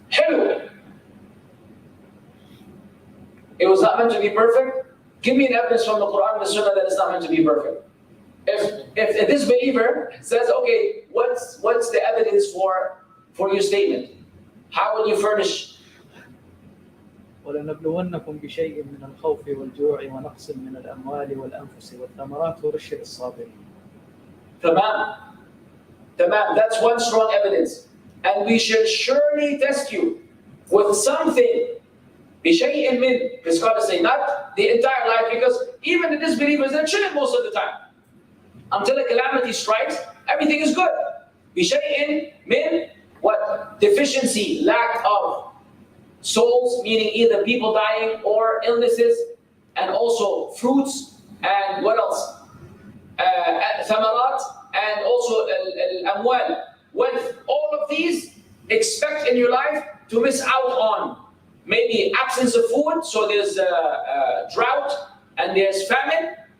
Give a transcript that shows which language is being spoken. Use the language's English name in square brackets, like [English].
[English] Hello. It was not meant to be perfect? Give me an evidence from the Quran and the Sunnah that it's not meant to be perfect. If this believer says, okay, what's the evidence for your statement? How will you furnish? [Arabic] ولنبلونكم بشيء من الخوف والجوع ونقص من الأموال والأنفس والثمرات وبشر الصابرين. Tamam. [English] That's one strong evidence. And we should surely test you with something, [Arabic] بشيء من, [English] the scholars say, not the entire life, because even the disbelievers, they're chilling most of the time. Until a calamity strikes, everything is good. [Arabic] بشيء من, what? [English] Deficiency, lack of souls, meaning either people dying or illnesses, and also fruits, and what else? Thamarat, and also al-amwal, wealth. All of these, expect in your life to miss out on maybe absence of food, so there's drought and there's famine.